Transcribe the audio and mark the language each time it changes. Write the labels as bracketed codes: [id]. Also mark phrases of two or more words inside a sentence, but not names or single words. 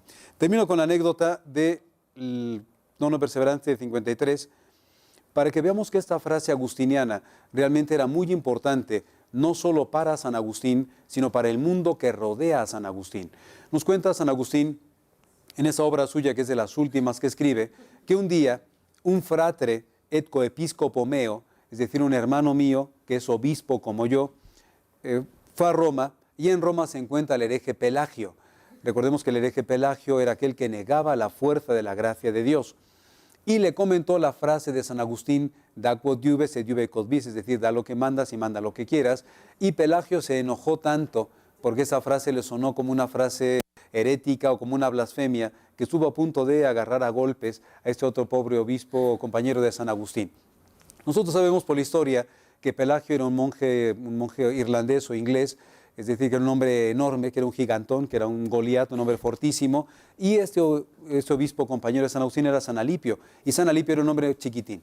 [es] Termino con la anécdota del Nono Perseverante 53, para que veamos que esta frase agustiniana realmente era muy importante, no solo para San Agustín, sino para el mundo que rodea a San Agustín. Nos cuenta San Agustín, en esa obra suya, que es de las últimas que escribe, que un día un [la] fratre et coepiscopo meo, [es] es decir, un hermano mío, que es obispo como yo, fue a Roma, y en Roma se encuentra el hereje Pelagio. Recordemos que el hereje Pelagio era aquel que negaba la fuerza de la gracia de Dios. Y le comentó la frase de San Agustín, [la] da quod diube, sed diube quod vis, [es] es decir, da lo que mandas y manda lo que quieras. Y Pelagio se enojó tanto porque esa frase le sonó como una frase herética o como una blasfemia, que estuvo a punto de agarrar a golpes a este otro pobre obispo o compañero de San Agustín. Nosotros sabemos por la historia que Pelagio era un monje irlandés o inglés, es decir, que era un hombre enorme, que era un gigantón, que era un Goliat, un hombre fortísimo, y este obispo compañero de San Agustín era San Alipio, y San Alipio era un hombre chiquitín.